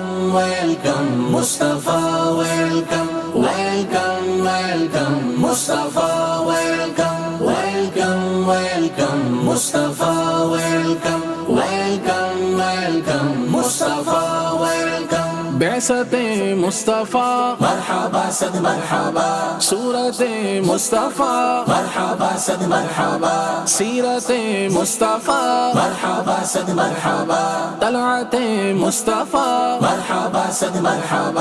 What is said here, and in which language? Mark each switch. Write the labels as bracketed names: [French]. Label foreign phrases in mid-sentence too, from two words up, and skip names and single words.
[English] welcome Mustafa, welcome, welcome, welcome Mustafa, welcome, welcome, welcome Mustafa, welcome, welcome, welcome Mustafa, welcome [Urdu] بعثت مصطفیٰ مرحبا صد مرحبا صورت مصطفیٰ مرحبا صد مرحبا سیرت مصطفیٰ مرحبا صد مرحبا طلعت مصطفیٰ مرحبا صد مرحبا